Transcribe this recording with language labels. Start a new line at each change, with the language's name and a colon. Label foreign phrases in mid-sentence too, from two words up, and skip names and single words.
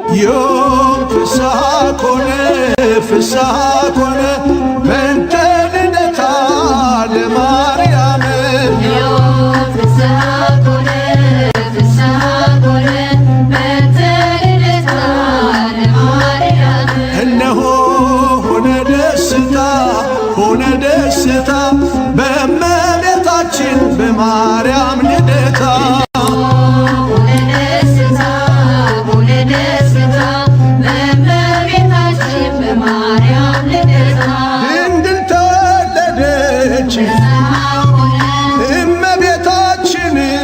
Geez: ዮም ፍስሐ ኮነ ፍስሐ ኮነ በእንተ ልደታ ለማርያም ዮም ፍስሐ ኮነ ፍስሐ ኮነ በእንተ ልደታ ለማርያም
Amharic: እነሆ ሆነ ደስታ በእመቤታችን በማርያም ልደታ ድንግል ተወለደች እመቤታችን